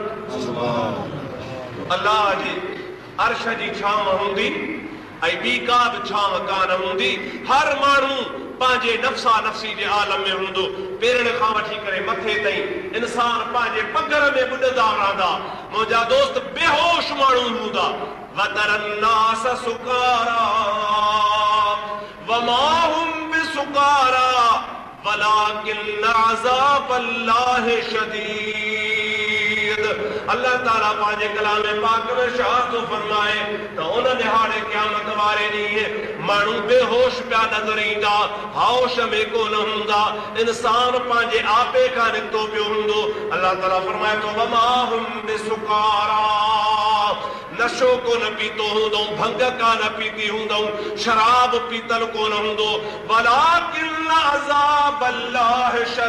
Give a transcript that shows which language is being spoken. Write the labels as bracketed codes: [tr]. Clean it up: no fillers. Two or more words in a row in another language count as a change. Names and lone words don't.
[sd] अल्लाह जी अर्श जी छांव हूंदी ऐं ॿी का बि छांव कान हूंदी हर माण्हू पंहिंजे नफ़्सा नफ़्सी जे आलम में हूंदो पेरनि खां वठी करे मथे ताईं इंसान पंहिंजे पगर में ॿुॾंदा रहंदा मुंहिंजा दोस्त बेहोश माण्हू हूंदा [ar] وترى الناس سكارى وما هم بسكارى ولكن عذاب الله [sd] शदीद अल्लाह ताला पंहिंजे कलाम पाक में शाह फरमाए तो उन दिहाड़े क़यामत वारे ॾींहुं माण्हू बेहोश पिया नज़र ईंदा होश में कोन हूंदा इंसान पंहिंजे आपे खां निकितो पियो हूंदो अल्लाह ताला फरमाए तो [ar] وما هم بسكارى [sd] नशो कोन पीतो हूंदो भंग कान पीती हूंदो शराब पीतल कोन हूंदो [ar] ولكن عذاب الله